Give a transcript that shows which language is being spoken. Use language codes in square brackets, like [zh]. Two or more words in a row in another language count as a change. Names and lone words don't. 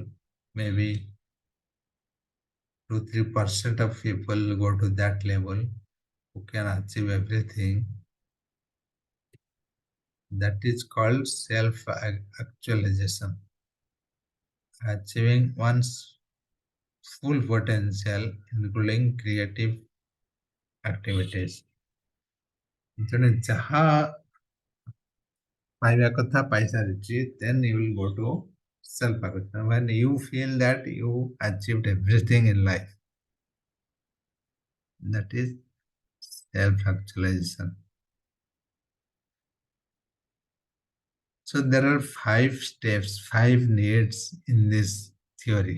[en] Maybe 2-3% of people go to that level who can achieve everything. That is called self-actualization. Achieving one's full potential, including creative activities. [or] ତେଣୁ ଯାହା ପାଇବା କଥା ପାଇସାରିଛି, [en] then you will go to self-acquisition. When you feel that you achieved everything in life, that is self-actualization. So there are 5 steps, 5 needs in this theory.